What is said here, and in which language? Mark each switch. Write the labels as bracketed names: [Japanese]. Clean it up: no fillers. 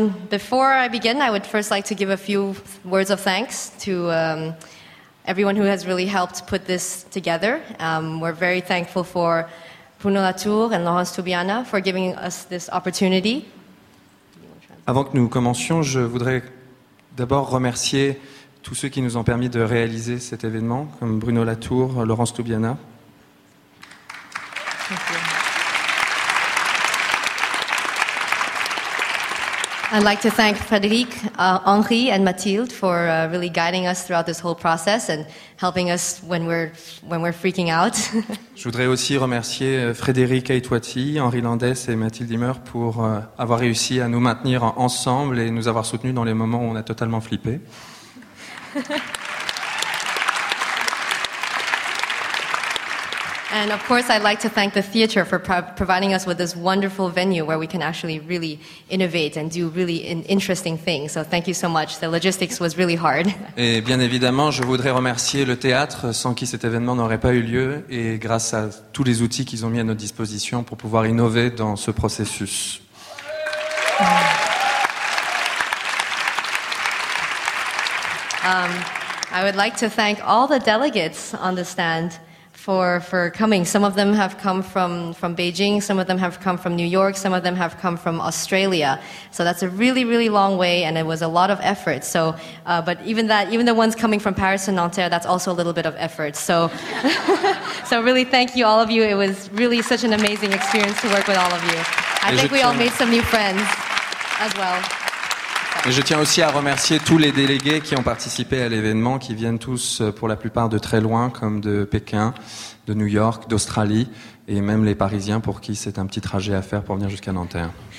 [English] Before I begin, I would first like to give a few words of thanks to everyone who has really helped put this together. We're very thankful for Bruno Latour and Laurence Toubiana for giving us this opportunity. [French] Avant que nous commencions, je voudrais d'abord remercier tous ceux qui nous ont permis de réaliser cet événement, comme Bruno Latour, Laurence Toubiana. [English] I'd like to thank Frédéric, Henri and Mathilde for really guiding us throughout this whole process and helping us when we're freaking out. [French] Je voudrais aussi remercier Frédéric Aitwati, Henri Landès et Mathilde Dimmer pour avoir réussi à nous maintenir ensemble et nous avoir soutenus dans les moments où on a totalement flippé. [English] And of course, I'd like to thank the theater for providing us with this wonderful venue where we can actually really innovate and do really interesting things. So thank you so much. The logistics was really hard. [French] Et bien évidemment, je voudrais remercier le théâtre sans qui cet événement n'aurait pas eu lieu et grâce à tous les outils qu'ils ont mis à notre disposition pour pouvoir innover dans ce processus. [English] I would like to thank all the delegates on the stand for coming. Some of them have come from Beijing, some of them have come from New York, some of them have come from Australia. So that's a really, really long way and it was a lot of effort. So, but even that, even the ones coming from Paris and Nanterre, that's also a little bit of effort. So, so really thank you all of you. It was really such an amazing experience to work with all of you. I think we all made some new friends as well. [French] Et je tiens aussi à remercier tous les délégués qui ont participé à l'événement, qui viennent tous pour la plupart de très loin, comme de Pékin, de New York, d'Australie, et même les Parisiens pour qui c'est un petit trajet à faire pour venir jusqu'à Nanterre.